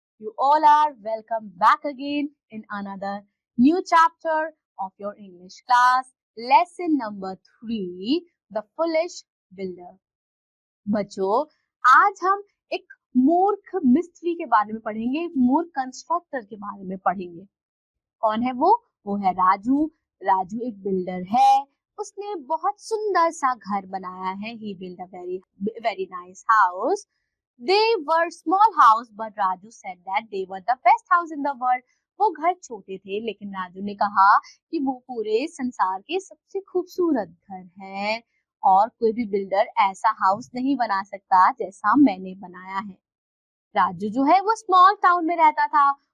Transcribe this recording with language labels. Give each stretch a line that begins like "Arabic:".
English: You all are welcome back again in another new chapter of your English class. Lesson number 3, The Foolish Builder.
Hindi: बच्चों, आज हम एक मूर्ख मिस्त्री के बारे में पढ़ेंगे, मूर्ख कंस्ट्रक्टर के बारे में पढ़ेंगे। कौन है वो? वो है राजू। राजू एक बिल्डर है। उसने बहुत सुंदर सा घर बनाया है।
English: He built a very nice house. They were small house, but Raju said that they were the best house in the world.
Hindi: वो घर छोटे थे, लेकिन राजू ने कहा कि वो पूरे संसार के सबसे खूबसूरत घर है और कोई भी बिल्डर ऐसा हाउस नहीं बना सकता जैसा मैंने बनाया है। राजू जो है वो स्मॉल टाउन में रहता था।